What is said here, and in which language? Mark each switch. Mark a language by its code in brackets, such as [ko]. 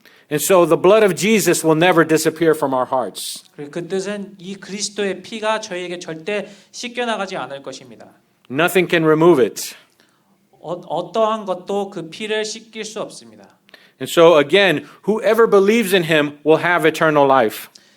[en] And so the blood of Jesus will never disappear from our hearts. [ko] 그 뜻은 이 그리스도의 피가 저희에게 절대 씻겨 나가지 않을 것입니다. [en] Nothing can remove it. [ko] 어떠한 것도 그 피를 씻길 수 없습니다. [en] And so again, whoever believes in him will have eternal life.